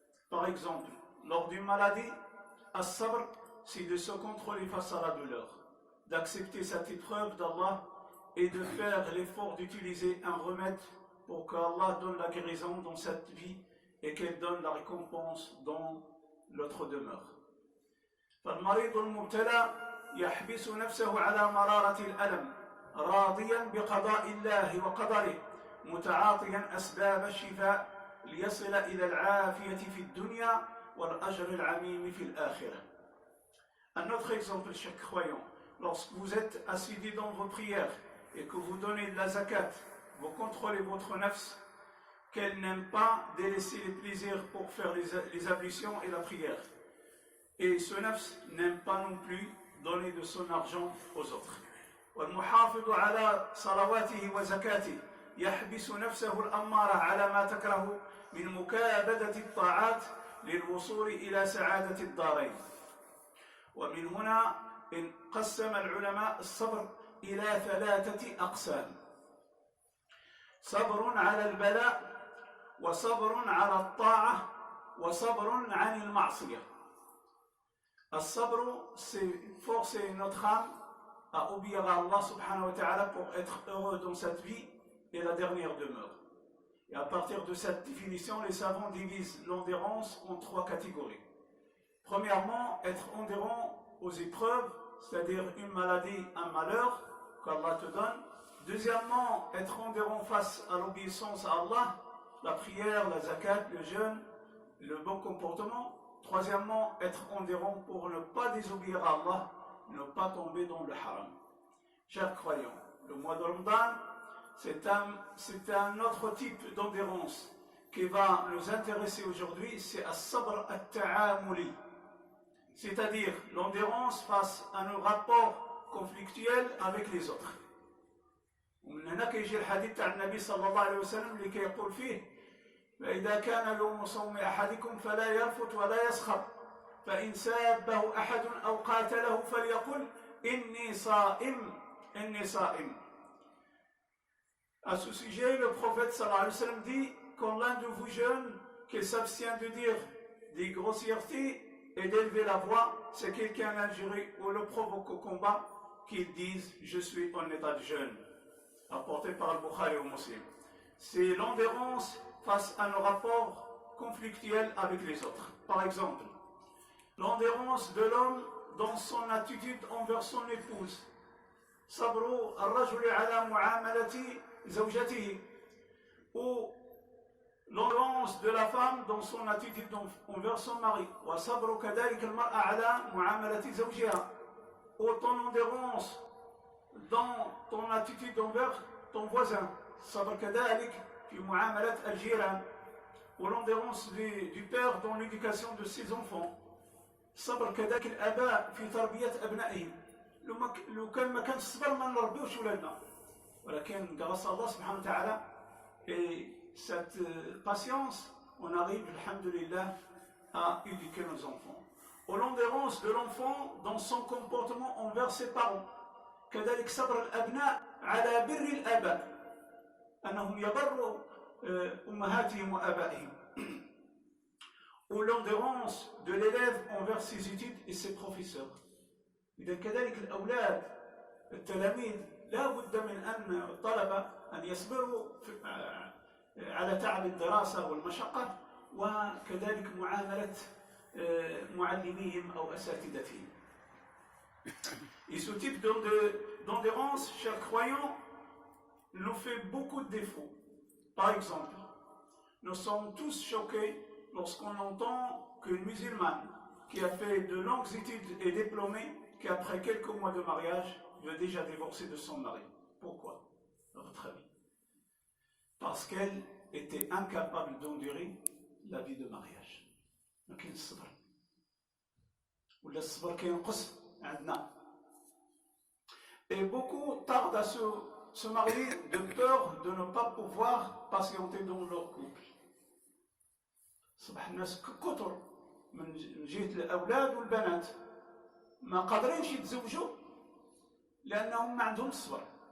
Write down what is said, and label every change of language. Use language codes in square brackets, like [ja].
[fr] Par exemple, lors d'une maladie, as-sabr, c'est de se contrôler face à la douleur, d'accepter cette épreuve d'Allah et de faire l'effort d'utiliser un remède pour qu'Allah donne la guérison dans cette vie et qu'elle donne la récompense dans l'autre demeure. [ar] فالمريض المبتلى يحبس نفسه على مرارة الألم راضيا بقضاء الله وقدره متعاطيا أسباب الشفاء ليصل إلى العافية في الدنيا والأجر العميم في الآخرة. [fr] Un autre exemple, chers croyants, lorsque vous êtes assidus dans vos prières et que vous donnez de la zakat, vous contrôlez votre nafs, qu'elle n'aime pas délaisser les plaisirs pour faire les ablutions et la prière. Et ce nafs n'aime pas non plus donner de son argent aux autres. [ar] والمحافظ على صلواته وزكاته يحبس نفسه الأمارة على ما تكره من مكابدة الطاعات للوصول إلى سعادة الدارين. ومن هنا قسم العلماء الصبر إلى 3 أقسام: صبر على البلاء وصبر على الطاعة وصبر عن المعصية. [fr] الصبر, c'est forcer notre âme à obéir à Allah subhanahu wa ta'ala pour être heureux dans cette vie et la dernière demeure. Et à partir de cette définition, les savants divisent l'endurance en 3 catégories. Premièrement, être endurant aux épreuves, c'est-à-dire une maladie, un malheur qu'Allah te donne. Deuxièmement, être endurant face à l'obéissance à Allah, la prière, la zakat, le jeûne, le bon comportement. Troisièmement, être endurant pour ne pas désobéir à Allah, ne pas tomber dans le haram. Chers croyants, le mois de Ramadan, c'est un autre type d'endurance qui va nous intéresser aujourd'hui, c'est as-sabr at-ta'amuli, c'est-à-dire l'endurance face à nos rapports conflictuels avec les autres. [ar] ومن هنا كيجي الحديث تاع النبي صلى الله عليه وسلم اللي كيقول فيه فإذا كان يوم صوم أحدكم فلا يرفث ولا يسخر فإن سابه أحد أو قاتله فليقل إني صائم إني صائم. [fr] À ce sujet, le prophète sallallahu alayhi wa sallam dit: quand l'un de vous jeûne, qu'il s'abstient de dire des grossièretés et d'élever la voix, c'est quelqu'un l'injurie ou le provoque au combat, qu'il dise: je suis en état de jeûne. Rapporté par Al-Bukhari ou Muslim. C'est l'endurance face à nos rapports conflictuels avec les autres. Par exemple, l'endurance de l'homme dans son attitude envers son épouse. [ar] صبر الرجل على معاملة زوجته. [fr] Ou l'endurance de la femme dans son attitude envers son mari. [ar] وصبر كذلك المرأة على معاملة زوجها. [fr] Ou ton endurance dans ton attitude envers ton voisin. [ar] صبر كذلك في معاملة الجيران. [fr] Ou l'endurance du père dans l'éducation de ses enfants. [ar] صبر كذلك الآباء في تربية أبنائهم. لو كان ما كانش الصبر ما نربيوش ولادنا. [fr] ولكن grâce à Allah subhanahu wa ta'ala et cette patience, on arrive, alhamdulillah, à éduquer nos enfants. Ou l'endurance de l'enfant dans son comportement envers ses parents. [ar] كذلك صبر الأبناء على بر الآباء. أنهم يبروا أمهاتهم وآبائهم. [fr] Ou l'endurance de l'élève envers ses études et ses professeurs. [ar] إذا كذلك الأولاد التلاميذ لا بد من أن الطلبة أن يصبروا على تعب الدراسة والمشقة وكذلك معاملة معلميهم أو أساتذتهم. [fr] Et ce type d'endurance, chers croyants, nous fait beaucoup de défauts. Par exemple, nous sommes tous choqués lorsqu'on entend qu'une musulmane qui a fait de longues études et diplômée, qu'après quelques mois de mariage, veut déjà divorcer de son mari. Pourquoi, à votre avis? Parce qu'elle était incapable d'endurer la vie de mariage. [ar] ما كاين الصبر. ولا الصبر كينقص عندنا. [fr] Et beaucoup tardent à se marier de peur de ne pas pouvoir patienter dans leur couple. [ar] صبح الناس كثر من جهة الأولاد والبنات ما قادرينش يتزوجوا لأنهم ما عندهمش الصبر.